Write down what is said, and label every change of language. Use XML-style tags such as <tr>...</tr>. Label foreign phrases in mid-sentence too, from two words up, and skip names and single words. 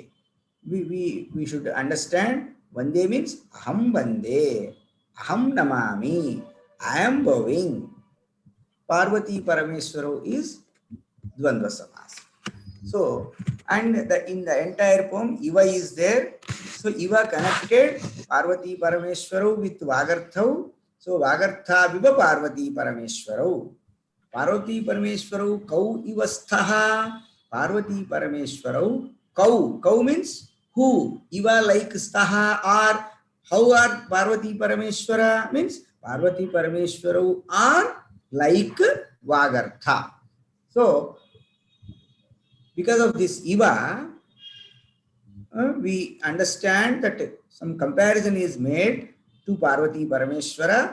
<en>We should understand Vande means</en> <sa>Aham Vande, Aham Namami,</sa> <en>I am bowing. Parvati Parameshwaro is</en> <sa>Dvandva Samas.</sa> <en>So, and in the entire poem, Iva is there. So, Iva connected Parvati Parameshwaro with Vagarthau. So,</en> <sa>Vagartha Viva Parvati Parameshwaro. Parvati Parameshwaro Kau Ivasthaha. Parvati Parameshwaro Kau.</sa> <en>Kau means who? Iva like Sthaha, or how are Parvati Parameshwara? Means Parvati Parameshwaro are like Vagartha. So, because of this Iva, we understand that some comparison is made to Parvati Parameshwara.</en>